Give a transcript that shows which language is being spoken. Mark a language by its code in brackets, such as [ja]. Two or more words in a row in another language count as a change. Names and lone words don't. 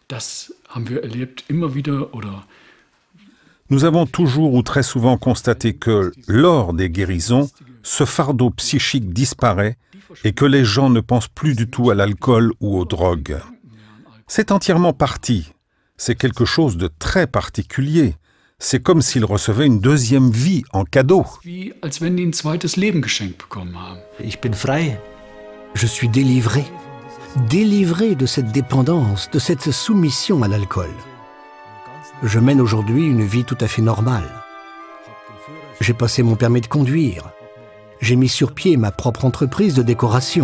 [fr] Nous avons toujours ou très souvent constaté que, lors des guérisons, ce fardeau psychique disparaît et que les gens ne pensent plus du tout à l'alcool ou aux drogues. C'est entièrement parti. C'est quelque chose de très particulier. C'est comme s'ils recevaient une deuxième vie en cadeau. [de] Ich bin frei. [fr] Je suis délivré. Délivré de cette dépendance, de cette soumission à l'alcool. Je mène aujourd'hui une vie tout à fait normale. J'ai passé mon permis de conduire. J'ai mis sur pied ma propre entreprise de décoration.